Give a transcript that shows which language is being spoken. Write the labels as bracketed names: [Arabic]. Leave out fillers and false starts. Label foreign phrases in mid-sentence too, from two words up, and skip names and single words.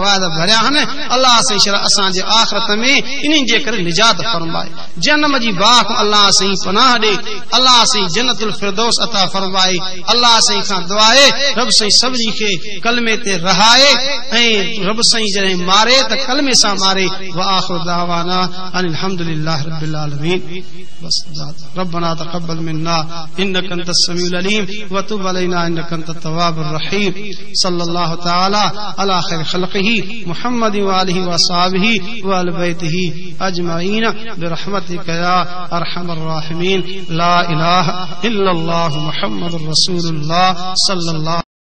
[Sindhi] वाइदा भरिया आहिनि अल्लाह असांजे आख़िरत में इन्हनि जे करे निजात फरमाए जहन्नम जी बाह खां अल्लाह साईं पनाह ॾे अल्लाह साईं जन्नतुल फिरदौस अता फरमाए अल्लाह साईं खां दुआ आहे रब साईं सभिनी खे कलमे ते रहाए ऐं रब साईं जॾहिं मारे त कलमे सां मारे [Arabic] وآخر دعوانا أن الحمد لله رب العالمين بس ربنا تقبل منا إنك أنت السميع العليم وتب علينا إنك أنت التواب الرحيم صلى الله تعالى على خير خلقه محمد وآله وأصحابه وأهل بيته أجمعين برحمتك يا أرحم الراحمين لا إله إلا الله محمد رسول الله صلى الله